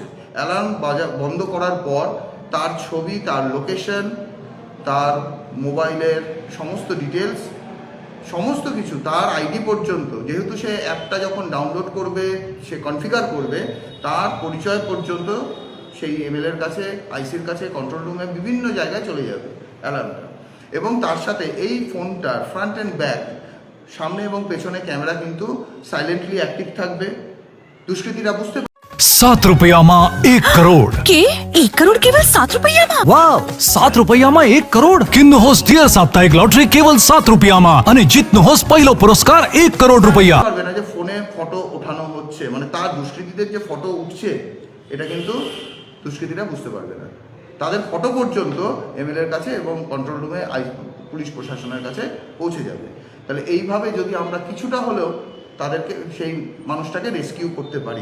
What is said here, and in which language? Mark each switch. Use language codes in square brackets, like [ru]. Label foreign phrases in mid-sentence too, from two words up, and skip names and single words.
[bn] অ্যালার্ম বন্ধ করার পর তার ছবি, তার লোকেশন, তার মোবাইলের সমস্ত ডিটেলস, সমস্ত কিছু, তার আইডি পর্যন্ত, যেহেতু সে অ্যাপটা যখন ডাউনলোড করবে, সে কনফিগার করবে, তার পরিচয় পর্যন্ত সেই এমএলএর কাছে, আইসির কাছে, [en] control roomে [bn] বিভিন্ন জায়গায় চলে যাবে অ্যালার্মটা। এবং তার সাথে এই ফোনটার [en] front and back, [bn] সামনে এবং পেছনে ক্যামেরা কিন্তু [en] silently active [bn] থাকবে। দুষ্কৃতীরা বুঝতে [ne] 7 रुपयामा 1 करोड के 1 करोड केवल 7 रुपैयामा वाव 7 रुपयामा 1 करोड किन्नुहोस् डियर साप्ताहिक लटरी केवल 7 रुपयामा अनि जित्नुहोस् पहिलो पुरस्कार 1 करोड रुपैया। [bn] পারবে না যে ফোনে ফটো ওঠানো হচ্ছে, মানে তার দুষ্কৃতীদের যে ফটো উঠছে এটা কিন্তু দুষ্কৃতীরা বুঝতে পারবে না। তাদের ফটো পর্যন্ত এমএলএর কাছে এবং [en] control roomে [bn] পুলিশ প্রশাসনের কাছে পৌঁছে যাবে। তাহলে এইভাবে যদি আমরা কিছুটা হলেও তাদেরকে, সেই মানুষটাকে রেস্কিউ করতে পারি।